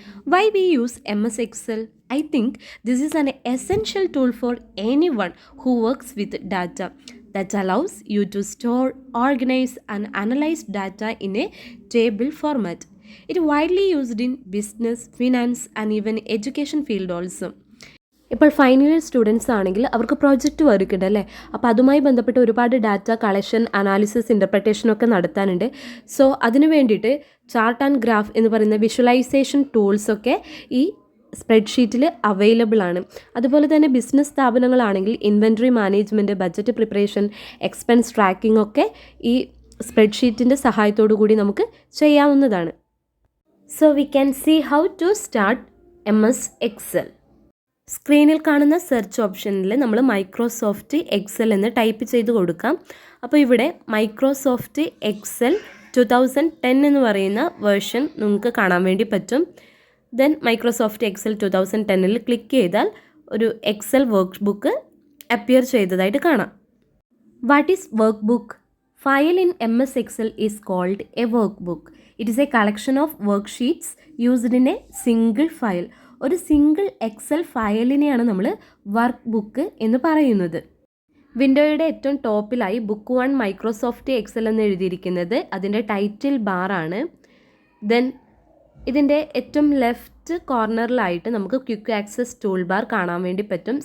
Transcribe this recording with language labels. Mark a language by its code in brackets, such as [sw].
[en] Why we use MS Excel? I think this is an essential tool for anyone who works with data that allows you to store, organize and analyze data in a table format. It is widely used in business, finance and even education field also. [ml] ഇപ്പോൾ final year students ആണെങ്കിൽ അവർക്ക് project work ഉണ്ട് അല്ലേ, അപ്പോൾ അതുമായി ബന്ധപ്പെട്ട് ഒരുപാട് data collection, analysis, ഇൻ്റർപ്രിട്ടേഷനൊക്കെ നടത്താനുണ്ട്. So അതിനു വേണ്ടിയിട്ട് ചാർട്ട് ആൻഡ് ഗ്രാഫ് എന്ന് പറയുന്ന വിഷ്വലൈസേഷൻ ടൂൾസൊക്കെ ഈ സ്പ്രെഡ്ഷീറ്റിൽ അവൈലബിൾ ആണ്. അതുപോലെ തന്നെ business സ്ഥാപനങ്ങളാണെങ്കിൽ inventory management, budget preparation, expense tracking ഒക്കെ ഈ സ്പ്രെഡ്ഷീറ്റിൻ്റെ സഹായത്തോടു കൂടി നമുക്ക് ചെയ്യാവുന്നതാണ്. [en] So we can see how to start MS Excel. [ml] സ്ക്രീനിൽ കാണുന്ന സെർച്ച് ഓപ്ഷനിൽ നമ്മൾ മൈക്രോസോഫ്റ്റ് എക്സൽ എന്ന് ടൈപ്പ് ചെയ്ത് കൊടുക്കാം. അപ്പോൾ ഇവിടെ മൈക്രോസോഫ്റ്റ് എക്സൽ 2010 എന്ന് പറയുന്ന വേർഷൻ നിങ്ങൾക്ക് കാണാൻ വേണ്ടി പറ്റും. ദെൻ മൈക്രോസോഫ്റ്റ് എക്സൽ 2010ൽ ക്ലിക്ക് ചെയ്താൽ ഒരു എക്സൽ വർക്ക് ബുക്ക് അപ്പിയർ ചെയ്തതായിട്ട് കാണാം. [en] What is workbook? File in MS Excel is called a workbook. It is a collection of worksheets used in a single file. [ml] ഒരു single Excel ഫയലിനെയാണ് നമ്മൾ work book എന്ന് പറയുന്നത്. വിൻഡോയുടെ ഏറ്റവും ടോപ്പിലായി book 1 Microsoft Excel എന്ന് എഴുതിയിരിക്കുന്നത് അതിൻ്റെ ടൈറ്റിൽ ബാറാണ്. ദെൻ ഇതിൻ്റെ ഏറ്റവും ലെഫ്റ്റ് കോർണറിലായിട്ട് നമുക്ക് ക്വിക്ക് ആക്സസ് ടൂൾ ബാർ കാണാൻ വേണ്ടി പറ്റും.